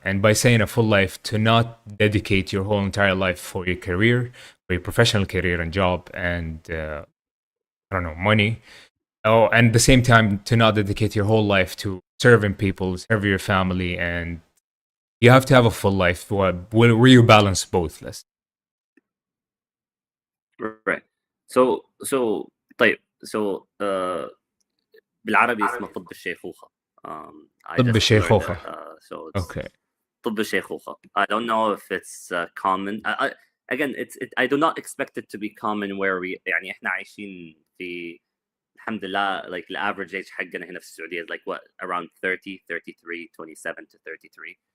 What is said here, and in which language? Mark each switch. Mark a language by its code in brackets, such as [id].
[en] And by saying a full life, to not dedicate your whole entire life for your career, for your professional career and job and, I don't know, money. Oh, and at the same time, to not dedicate your whole life to serving people, serve your family. And you have to have a full life where you balance both. Let's Right. [ar] So طيب so بالعربي اسمه طب الشيخوخة. [en] I [ar] طب [en] just learned [ar] الشيخوخة. [en] that. So it's Okay. [ar] طب الشيخوخة. [en] I don't know if it's common. Again, I do not expect it to be common where we [ar] يعني احنا عايشين في الحمد لله [en] like the average age [ar] حقنا هنا في السعودية [en] is like what around 30, 33, 27 to 33.